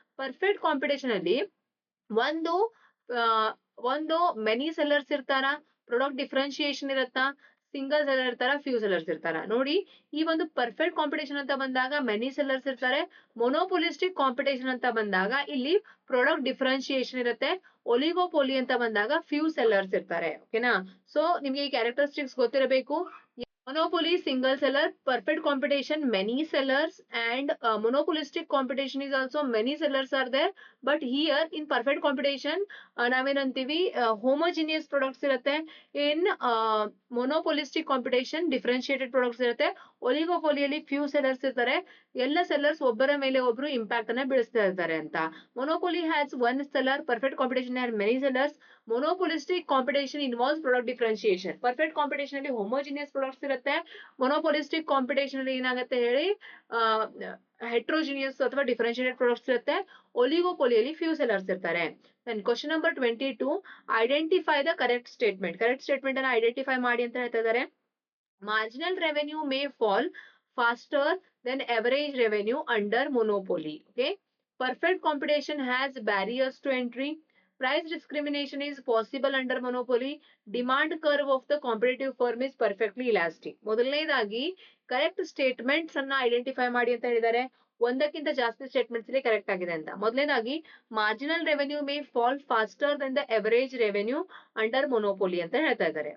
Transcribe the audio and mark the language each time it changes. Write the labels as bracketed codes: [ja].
[kn] Perfect competition ಅಲ್ಲಿ ಒಂದು ಒಂದು ಮೆನಿ ಸೆಲ್ಲರ್ಸ್ ಇರ್ತಾರ, ಪ್ರಾಡಕ್ಟ್ ಡಿಫ್ರೆನ್ಶಿಯೇಷನ್ ಇರುತ್ತಾ, ಸಿಂಗಲ್ ಸೆಲ್ಲರ್ ಇರ್ತಾರ, ಫ್ಯೂ ಸೆಲ್ಲರ್ಸ್ ಇರ್ತಾರ. ನೋಡಿ, ಈ ಒಂದು ಪರ್ಫೆಕ್ಟ್ ಕಾಂಪಿಟೇಷನ್ ಅಂತ ಬಂದಾಗ ಮೆನಿ ಸೆಲ್ಲರ್ಸ್ ಇರ್ತಾರೆ. ಮೊನೋಪೊಲಿಸ್ಟಿಕ್ ಕಾಂಪಿಟೇಷನ್ ಅಂತ ಬಂದಾಗ ಇಲ್ಲಿ ಪ್ರಾಡಕ್ಟ್ ಡಿಫ್ರೆನ್ಶಿಯೇಷನ್ ಇರುತ್ತೆ. ಒಲಿಗೋಪೊಲಿ ಅಂತ ಬಂದಾಗ ಫ್ಯೂ ಸೆಲ್ಲರ್ಸ್ ಇರ್ತಾರೆ. ಓಕೆನಾ? ಸೊ ನಿಮ್ಗೆ ಈ ಕ್ಯಾರೆಕ್ಟರಿಸ್ಟಿಕ್ಸ್ ಗೊತ್ತಿರಬೇಕು. [en] Monopoly, single seller, perfect competition, many sellers, and monopolistic competition is also many sellers are there. But here in perfect competition, [kn] ನಾವೇನಂತೀವಿ [en] homogeneous products ಇರುತ್ತೆ. In monopolistic competition, differentiated products ಇರುತ್ತೆ. [kn] ಒಲಿಗೋಪೊಲಿಯಲ್ಲಿ few sellers ಇರ್ತಾರೆ. ಎಲ್ಲ sellers ಒಬ್ಬರ ಮೇಲೆ ಒಬ್ರು impact ಅನ್ನ ಬೀಳಿಸ್ತಾ ಇರ್ತಾರೆ ಅಂತ. [en] Monopoly has 1 seller, perfect competition has many sellers. Monopolistic competition involves product differentiation. Perfect competition ಅಲ್ಲಿ homogeneous products ಇರುತ್ತೆ. [kn] ಮೊನೋಪೊಲಿಸ್ಟಿಕ್ ಕಾಂಪಿಟೇಷನ್ ಅಲ್ಲಿ ಏನಾಗುತ್ತೆ ಹೇಳಿ, ಹೆಟ್ರೋಜಿನಿಯಸ್ ಅಥವಾ ಡಿಫರೆನ್ಶಿಯೇಟೆಡ್ ಪ್ರಾಡಕ್ಟ್ಸ್ ಇರುತ್ತೆ. ಒಲಿಗೋಪೊಲಿಯಲ್ಲಿ ಫ್ಯೂ ಸೆಲ್ಲರ್ಸ್ ಇರ್ತಾರೆ. [en] Question number 22, identify the correct statement. [kn] Correct statement ಅನ್ನ ಐಡೆಂಟಿಫೈ ಮಾಡಿ ಅಂತ ಹೇಳ್ತಾ ಇದ್ದಾರೆ. [en] Marginal revenue may fall faster than average revenue under monopoly. Okay. Perfect competition has barriers to entry. Price discrimination is possible under monopoly. Demand curve of the competitive firm is perfectly elastic. [kn] ಮೊದಲನೇದಾಗಿ correct statements ಅನ್ನ identify ಮಾಡಿ ಅಂತ ಹೇಳಿದ್ದಾರೆ. ಒಂದಕ್ಕಿಂತ ಜಾಸ್ತಿ statements ಇಲ್ಲಿ correct ಆಗಿದೆ ಅಂತ. ಮೊದಲನೇದಾಗಿ [en] marginal revenue may fall faster than the average revenue under monopoly [kn] ಅಂತ ಹೇಳ್ತಾ ಇದ್ದಾರೆ.